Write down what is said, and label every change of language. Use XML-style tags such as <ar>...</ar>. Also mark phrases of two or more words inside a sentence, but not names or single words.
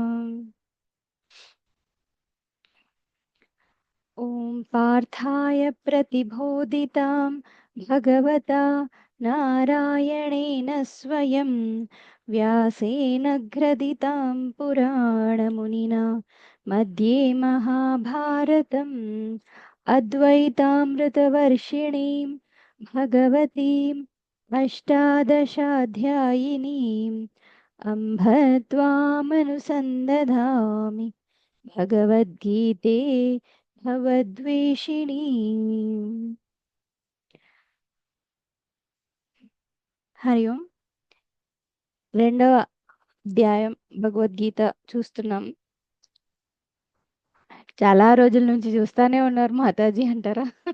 <sa>ఓం పార్థాయ ప్రతిబోధితాం భగవతా నారాయణేన స్వయం వ్యాసేన గ్రథితాం పురాణమునినా मध्ये महाभारतम् अद्वैतामृतवर्षिणीं भगवतीम् अष्टादशाध्यायिनीम् अम्भ त्वामनुसन्दधामि भगवद्गीते भवद्वेषिणी. హరి ఓం.</sa> <te>రెండవ అధ్యాయం భగవద్గీత చూస్తున్నాం. చాలా రోజుల నుంచి చూస్తానే ఉన్నారు మాతాజీ అంటారా?</te>